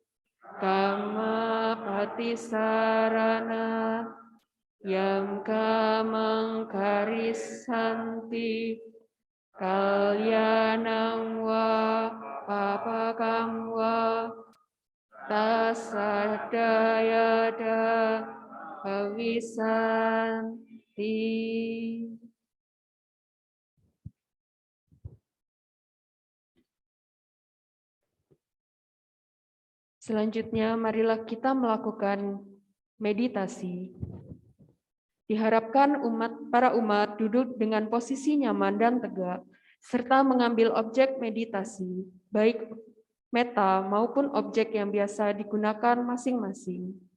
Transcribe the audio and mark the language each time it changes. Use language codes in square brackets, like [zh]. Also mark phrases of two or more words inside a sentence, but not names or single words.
[pi] kamapatisarana yang kamangkarisanti kalyanang wa papakam wa tasadayada pawisanti. [id] Selanjutnya, marilah kita melakukan meditasi. Diharapkan para umat duduk dengan posisi nyaman dan tegak, serta mengambil objek meditasi, baik meta maupun objek yang biasa digunakan masing-masing.